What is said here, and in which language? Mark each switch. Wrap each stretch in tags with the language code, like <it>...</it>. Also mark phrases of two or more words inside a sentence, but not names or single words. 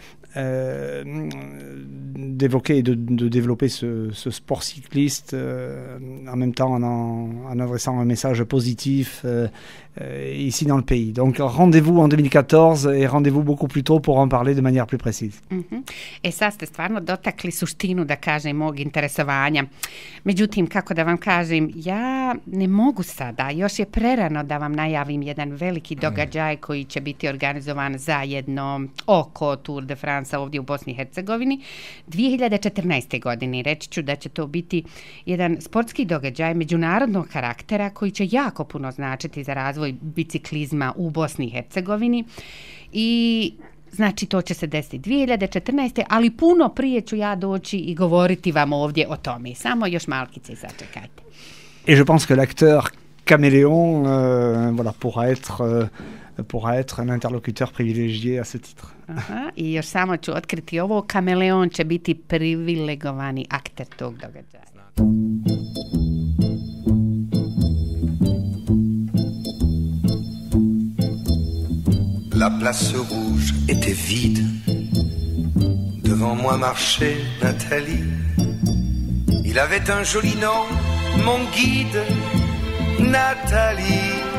<fr>d'évoquer et de développer ce sport cycliste en même temps en adressant un message positif ici dans le pays. Donc rendez-vous en 2014 et rendez-vous beaucoup plus tôt pour en parler de manière plus précise.</fr> <bs>E sad ste stvarno dotakli suštinu, da kažem, mog interesovanja. Međutim, kako da vam kažem, ja ne mogu sada, još je prerano da vam najavim jedan veliki događaj koji će biti organizovan zajedno oko Tour de France ovdje u Bosni i Hercegovini 2014. godine. Reći ću da će to biti jedan sportski događaj međunarodnog karaktera koji će jako puno značiti za razvoj biciklizma u Bosni i Hercegovini i znači to će se desiti 2014. ali puno prije ću ja doći i govoriti vam ovdje o tome. Samo još malkice sačekajte.</bs> <fr>Et je pense que l'acteur Caméléon voilà, pourra être un interlocuteur privilégié à ce titre.</fr> <bs>Aha, i još samo ću otkriti ovo, Kameleon će biti privilegovani akter tog događaja.</bs> <fr>La place rouge était vide. Devant moi marchait Nathalie. Il avait un joli nom, mon guide, Nathalie.</fr>